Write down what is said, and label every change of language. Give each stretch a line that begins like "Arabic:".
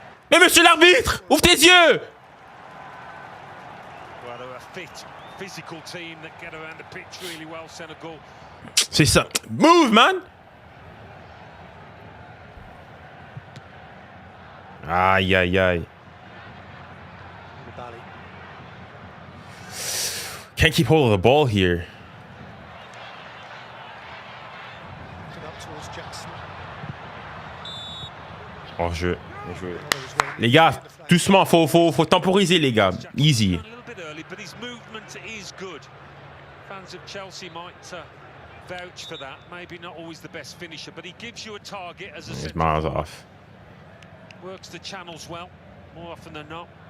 French: Mais monsieur l'arbitre, ouvre tes yeux!
English: Well, they're a fit, physical team that get around the pitch really well, Senegal.
French: C'est ça.
English: Move, man! Aïe, aïe, aïe. Koulibaly. Can't keep hold of the ball here. Up towards Jackson.
French: Oh, jeu. Bien joué. Les gars, doucement, faut temporiser, les gars.
English: Easy. A little bit early, but his movement is good. Fans of Chelsea might vouch for that. Maybe not always the best finisher, but he gives you a target as a He's centre miles forward. off. Works the channels well, more often than not.